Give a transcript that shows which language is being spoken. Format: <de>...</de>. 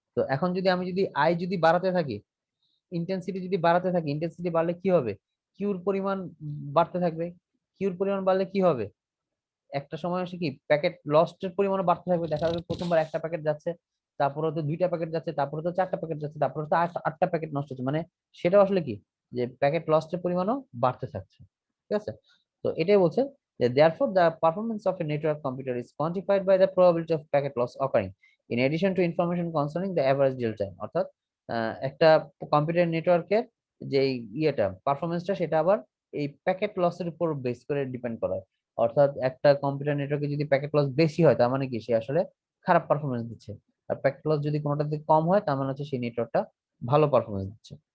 <bn>তো এখন যদি আমি যদি আই যদি বাড়াতে থাকি, ইন্টেন্সিটি যদি বাড়াতে থাকি, ইন্টেন্সিটি বাড়লে কি হবে, কিউর পরিমাণ বাড়তে থাকবে, কিউর পরিমাণ বাড়লে কি হবে, একটা সময় আসে কি প্যাকেট লস্টের পরিমাণও বাড়তে থাকবে। দেখা যাবে প্রথমবার একটা প্যাকেট যাচ্ছে, তারপরে তো 2টা প্যাকেট যাচ্ছে, তারপরে তো 4টা প্যাকেট যাচ্ছে, তারপরে তো 8টা প্যাকেট নষ্ট হচ্ছে, মানে সেটাও আসলে কি যে প্যাকেট লস্টের পরিমাণও বাড়তে থাকছে, ঠিক আছে। তো এটাই বলছে যে</bn> <en>therefore the performance of a network computer is quantified by the probability of packet loss occurring in addition to information concerning the average dwell time।</en> <bn>অর্থাৎ একটা কম্পিউটার নেটওয়ার্কের যে ইয়েটা পারফরমেন্সটা, সেটা আবার এই প্যাকেট লসের উপর বেস করে ডিপেন্ড করে। অর্থাৎ একটা কম্পিউটার নেটওয়ার্কে যদি প্যাকেট লস বেশি হয়, তার মানে কি সে আসলে খারাপ পারফরমেন্স দিচ্ছে, আর প্যাকেট লস যদি কোনোটাতে কম হয়, তার মানে হচ্ছে সেই নেটওয়ার্কটা ভালো পারফরমেন্স দিচ্ছে।</bn>